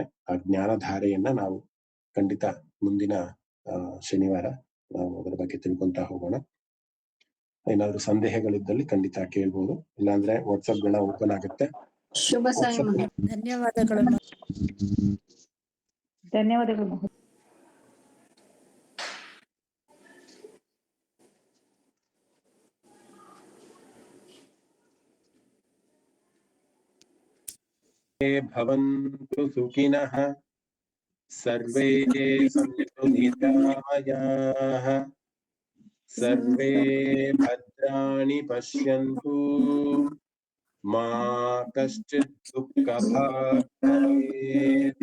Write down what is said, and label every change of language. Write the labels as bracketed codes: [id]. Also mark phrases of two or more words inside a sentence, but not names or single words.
[kn] ಆ ಜ್ಞಾನಧಾರೆಯನ್ನ ನಾವು ಖಂಡಿತ ಮುಂದಿನ ಶನಿವಾರ ನಾವು ಅದರ ಬಗ್ಗೆ ತಿಳ್ಕೊಂತಾ ಹೋಗೋಣ. ಏನಾದ್ರು ಸಂದೇಹಗಳಿದ್ದಲ್ಲಿ ಖಂಡಿತ ಕೇಳ್ಬೋದು, ಇಲ್ಲಾಂದ್ರೆ ವಾಟ್ಸಪ್ ಗಳ ಓಪನ್ ಆಗುತ್ತೆ. ಶುಭ ಸಾಯಿ. ಧನ್ಯವಾದಗಳು. ಧನ್ಯವಾದಗಳು. [sa] ಭವಂತು ಸುಖಿನಃ ಸರ್ವೇ ಸಂತು ನಿರಾಮಯಾಃ ಸರ್ವೇ ಭದ್ರಾಣಿ ಪಶ್ಯಂತು ಮಾ ಕಶ್ಚಿತ್ ದುಃಖಭಾಗ್ ಭವೇತ್.